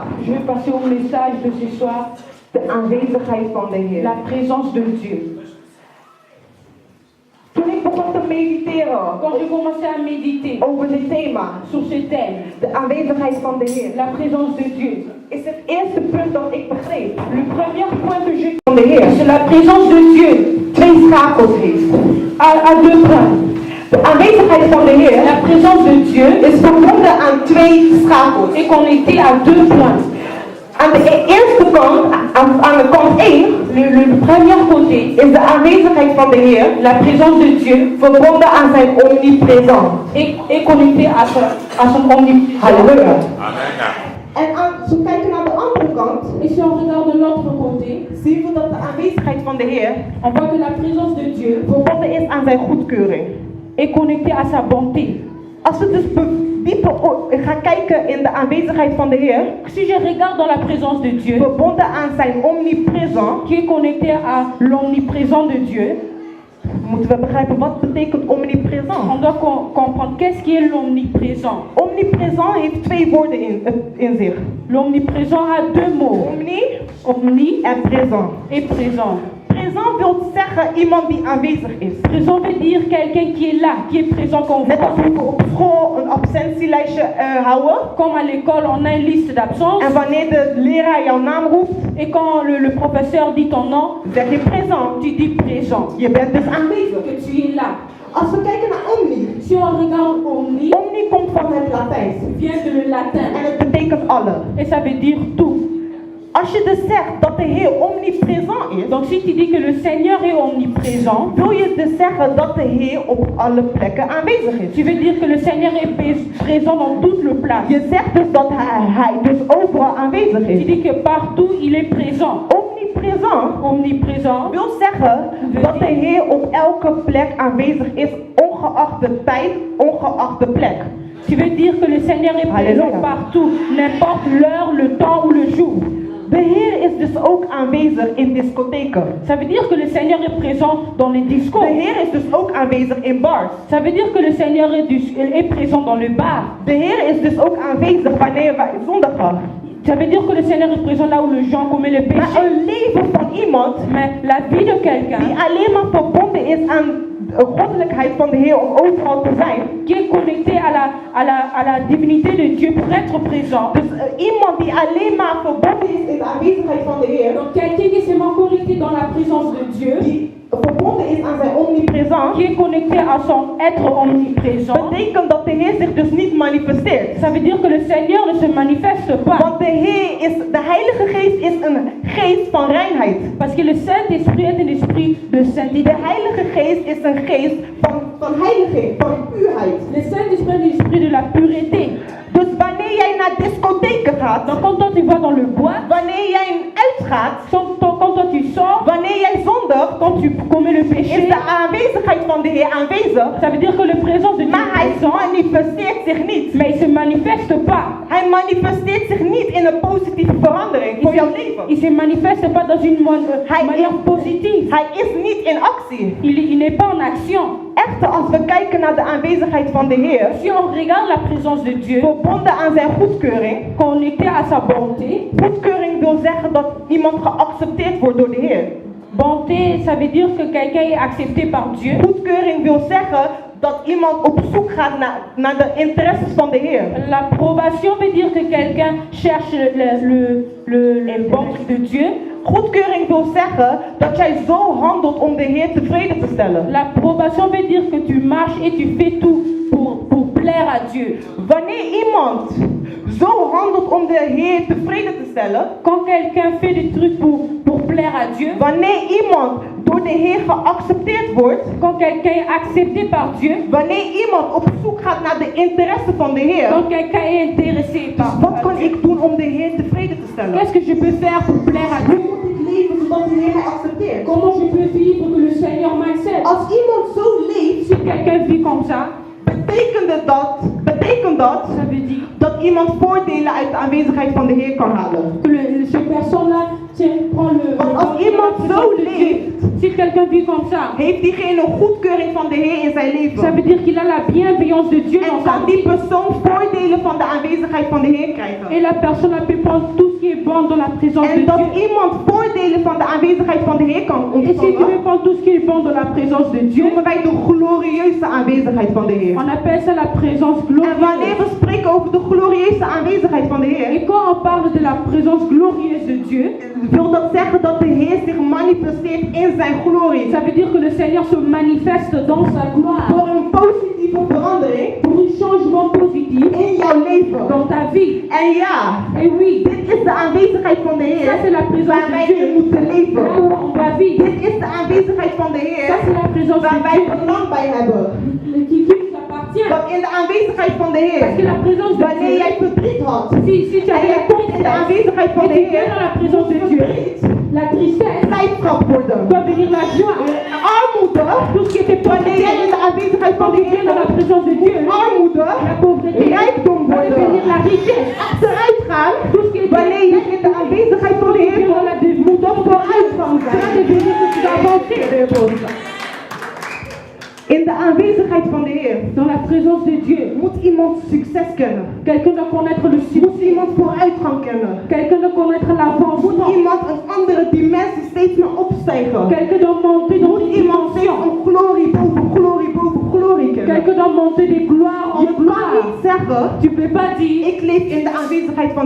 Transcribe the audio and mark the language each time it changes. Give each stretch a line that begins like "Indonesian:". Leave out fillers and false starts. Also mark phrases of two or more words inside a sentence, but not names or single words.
French: Je vais passer au message de ce soir.
Dutch: De aanwezigheid van de Heer.
French: La présence de Dieu.
Dutch: Toen ik begon te mediteren.
French: Quand je commençais à méditer
Dutch: over dit thema.
French: Sur ce thème.
Dutch: De aanwezigheid van de Heer.
French: La présence de Dieu.
Dutch: Is het eerste punt dat ik begreep.
French: Le premier point que je
Dutch: van de Heer.
French: C'est la présence de Dieu.
Dutch: Twee schakels heeft.
French: À deux points.
Dutch: De aanwezigheid van de Heer,
French: la présence de Dieu,
Dutch: is verbonden aan twee schakels.
French: Est connecté à deux points.
Dutch: Aan de eerste kant, aan de kant 1,
French: le premier côté,
Dutch: is de aanwezigheid van de Heer,
French: la présence de Dieu,
Dutch: verbonden aan zijn omniprésence.
French: Est connecté à son omniprésence.
Dutch: Halleluja. Amen. En als we kijken naar de andere kant,
French: et si on regarde de l'autre côté,
Dutch: zien we dat de aanwezigheid van de Heer,
French: on voit que la présence de Dieu,
Dutch: verbonden is aan zijn goedkeuring.
French: Est connecté à sa bonté.
Dutch: Als we dus dieper gaan kijken in de aanwezigheid van de Heer,
French: si je regarde dans la présence de Dieu,
Dutch: verbonden aan zijn omniprésence,
French: qui est connecté à l'omniprésence de Dieu,
Dutch: moeten we begrijpen wat betekent omniprésent.
French: On doit comprendre qu'est-ce qui est l'omniprésent.
Dutch: Omniprésent heeft twee woorden in zich.
French: L'omniprésent a deux mots.
Dutch: Omni en présent.
French: Et présent.
Dutch: Présent wil zeggen iemand die aanwezig is.
French: Présent veut dire quelqu'un qui est là, qui est présent qu'on voit.
Dutch: Net als we op school een absentielijstje houden.
French: Comme à l'école on a une liste d'absence.
Dutch: En wanneer de leraar jouw naam roept.
French: Et quand le professeur dit ton nom,
Dutch: zeg je
French: présent. Tu dis présent.
Dutch: Je bent dus aanwezig.
French: Que tu es là.
Dutch: Als we kijken naar omni,
French: si on regarde omni,
Dutch: omni komt van het Latijn.
French: Vient de latin.
Dutch: En het betekent alle.
French: Et ça veut dire tout.
Dutch: Als je dus zegt dat de Heer omniprésent is,
French: donc si tu dis que le Seigneur est omniprésent,
Dutch: wil je dus zeggen dat de Heer op alle plekken aanwezig is.
French: Tu veux dire que le Seigneur est présent dans toute le place.
Dutch: Je zegt dus dat hij dus overal aanwezig is.
French: Tu dis que partout il est présent.
Dutch: Omniprésent wil zeggen dat de Heer op elke plek aanwezig is, ongeacht de tijd, ongeacht de plek.
French: Tu veux dire que le Seigneur est présent partout, n'importe l'heure, le temps ou le jour.
Dutch: De Heer is dus ook aanwezig in discotheken.
French: Ça veut dire que le Seigneur est présent dans les discos.
Dutch: De Heer is dus ook aanwezig in bars.
French: Ça veut dire que le Seigneur est présent dans le bar.
Dutch: De Heer is dus ook aanwezig wanneer wij zondigen.
French: Ça veut dire que le Seigneur est présent là où les gens commettent le péché.
Dutch: Maar een leven van iemand,
French: mais la vie de quelqu'un,
Dutch: die alleen maar verbonden is aan de goddelijkheid van de Heer om overal te zijn,
French: qui est connecté à la divinité de Dieu pour être présent.
Dutch: Dus iemand die alleen maar verbonden is in de aanwezigheid van de Heer,
French: donc quelqu'un qui est seulement connecté dans la présence de Dieu,
Dutch: die verbonden is aan zijn omniprésence,
French: qui est connecté à son être omniprésent,
Dutch: betekent dat de Heer zich dus niet manifesteert.
French: Ça veut dire que le Seigneur ne se manifeste pas.
Dutch: Want de Heilige Geest is een geest van reinheid.
French: Parce que le Saint-Esprit est un esprit de sainteté.
Dutch: De Heilige Geest is een geest van heiligheid, van puurheid.
French: Le Saint-Esprit est l'esprit de la pureté.
Dutch: Dus wanneer jij naar discotheken gaat,
French: donc quand tu vas dans le bois,
Dutch: wanneer jij uitgaat,
French: quand tu sors,
Dutch: wanneer jij zondigt,
French: quand tu commets le péché,
Dutch: is de aanwezigheid van de Heer aanwezig.
French: Ça veut dire que la présence de Dieu,
Dutch: maar hij manifesteert zich niet.
French: Mais il se manifeste pas.
Dutch: Hij manifesteert zich niet in een positieve verandering voor jouw leven.
French: Il se manifeste pas dans une manière positive.
Dutch: Hij is niet in actie.
French: Il n'est pas en action.
Dutch: Echter, als we kijken naar de aanwezigheid van de Heer,
French: si on regarde la présence de Dieu,
Dutch: verbonden aan zijn goedkeuring,
French: connecté à sa bonté.
Dutch: Goedkeuring wil zeggen dat iemand geaccepteerd wordt door de Heer.
French: Bonté, ça veut dire que quelqu'un est accepté par Dieu.
Dutch: Goedkeuring wil zeggen dat iemand op zoek gaat naar de interesses van de Heer.
French: L'approbation veut dire que quelqu'un cherche le bon de Dieu.
Dutch: Goedkeuring wil zeggen dat jij zo handelt om de Heer tevreden te stellen.
French: L'approbation veut dire que tu marches et tu fais tout pour plaire à Dieu.
Dutch: Wanneer iemand zo handelt om de Heer tevreden te stellen,
French: quand quelqu'un fait des trucs pour plaire à Dieu,
Dutch: wanneer iemand door de Heer geaccepteerd wordt,
French: quand quelqu'un est accepté par Dieu,
Dutch: wanneer iemand op zoek gaat naar de interesse van de Heer,
French: quand quelqu'un est intéressé par Dieu,
Dutch: wat kan ik doen om de Heer tevreden te stellen?
French: Qu'est-ce que je peux faire pour plaire à Dieu? Comment je peux vivre que le Seigneur m'accepte?
Dutch: Als iemand zo leeft,
French: si quelqu'un vit comme ça,
Dutch: betekent dat,
French: ça veut dire
Dutch: dat iemand voordelen uit de aanwezigheid van de Heer kan halen.
French: Cette personne-là prend le.
Dutch: Want als iemand zo leeft,
French: si quelqu'un vit comme ça,
Dutch: heeft diegene goedkeuring van de Heer in zijn leven.
French: Ça veut dire qu'il a la bienveillance de Dieu dans sa vie.
Dutch: En kan die persoon voordelen van de aanwezigheid van de Heer krijgen.
French: Et la personne a pu prendre tout ce qui est bon dans la présence de Dieu.
Dutch: En dat iemand voordelen van de aanwezigheid van de Heer kan ontvangen.
French: Et si tu veux prendre tout ce qui est bon dans la présence de Dieu,
Dutch: noemen wij de glorieuze aanwezigheid van de Heer.
French: On appelle ça la présence glorieuse.
Dutch: En wanneer we spreken over de glorieuze aanwezigheid van de Heer,
French: et quand on parle de la présence glorieuse de Dieu,
Dutch: wil dat zeggen dat de Heer zich manifesteert in zijn zijn glorie.
French: Ça veut dire que le Seigneur se manifeste dans sa gloire.
Dutch: Voor een positieve verandering
French: Pour un changement positif
Dutch: in jouw leven.
French: dans ta vie.
Dutch: En ja,
French: Et oui,
Dutch: dit is de aanwezigheid van de
French: ça
Dutch: Heer
French: c'est la présence
Dutch: waar de wij
French: Dieu.
Dutch: in moeten
French: Là
Dutch: leven.
French: où on va vivre.
Dutch: Dit is de aanwezigheid van de
French: Ça
Dutch: Heer
French: c'est la présence
Dutch: waar de wij
French: Dieu.
Dutch: belang bij hebben.
French: Qui nous appartient.
Dutch: Want in de aanwezigheid van de
French: Parce que
Dutch: Heer,
French: la présence de
Dutch: wanneer
French: Dieu,
Dutch: jij verdriet had,
French: si tu
Dutch: en
French: as
Dutch: jij komt in de aanwezigheid van
French: et
Dutch: de
French: tu viens
Dutch: Heer,
French: dans la présence de Dieu, la tristesse
Dutch: blijdschap worden.
French: doit venir la joie.
Dutch: Armoede,
French: Tout ce qui était
Dutch: wanneer jij in de aanwezigheid van
French: quand
Dutch: de
French: tu viens
Dutch: Heer
French: dans la présence de Dieu,
Dutch: armoede,
French: la pauvreté
Dutch: rijkdom
French: doit devenir
Dutch: worden.
French: la richesse.
Dutch: Achteruit gaan,
French: Tout ce qui était
Dutch: wanneer jij in de aanwezigheid van de Heer komt, moet op vooruitgang
French: ça va
Dutch: zijn.
French: devenir que tu dois avancer.
Dutch: In de aanwezigheid van de Heer
French: Dans la présence de Dieu,
Dutch: moet iemand succes kennen.
French: quelqu'un doit connaître le
Dutch: Moet
French: succès.
Dutch: iemand vooruitgang kennen.
French: Quelqu'un doit connaître
Dutch: Moet
French: l'avancement.
Dutch: iemand een andere dimensie steeds meer opstijgen.
French: Quelqu'un doit monter dans une
Dutch: Iemand steeds
French: dimension.
Dutch: een glorie boven glorie boven glorie kennen.
French: Quelqu'un doit monter des gloires en
Dutch: Je kan
French: gloire.
Dutch: niet zeggen,
French: Tu peux pas dire,
Dutch: ik leef in de aanwezigheid van de